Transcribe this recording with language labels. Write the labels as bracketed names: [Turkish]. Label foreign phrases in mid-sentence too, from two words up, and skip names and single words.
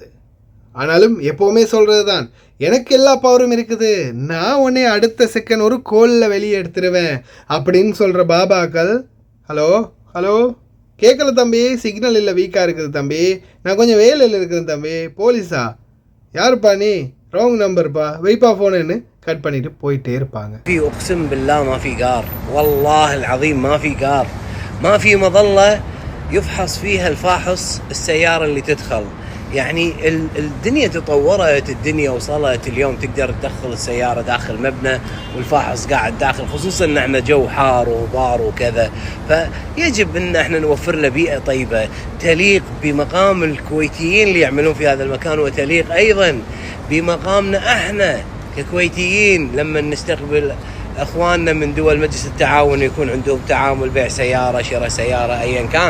[Tamil] ஆனாலும் எப்போவுமே சொல்கிறது தான், எனக்கு எல்லா பவரும் இருக்குது, நான் உடனே அடுத்த செகண்ட் ஒரு கோலில் வெளியே எடுத்துருவேன் அப்படின்னு சொல்கிற பாபாக்கள், ஹலோ கேட்கல தம்பி, சிக்னல் இல்லை, வீக்காக இருக்குது தம்பி, நான் கொஞ்சம் வேலையில் இருக்கிறேன் தம்பி, போலீஸா, யாருப்பா நீ, [English] wrong numberpa, [Tamil] வைப்பா ஃபோனுன்னு கட் பண்ணிட்டு போயிட்டே இருப்பாங்க. [Arabic] اقسم بالله ما في قار، والله العظيم ما في قار، ما في مظله يفحص فيها الفاحص السياره اللي تدخل. يعني الدنيا تطورت، الدنيا وصلت اليوم تقدر تدخل السياره داخل مبنى والفاحص قاعد داخل، خصوصا ان احنا جو حار وبار وكذا، فيجب ان احنا نوفر له بيئه طيبه تليق بمقام الكويتيين اللي يعملون في هذا المكان، وتليق ايضا بمقامنا احنا ككويتيين لما نستقبل اخواننا من دول مجلس التعاون يكون عندهم تعامل بيع سياره، شراء سياره، ايا كان.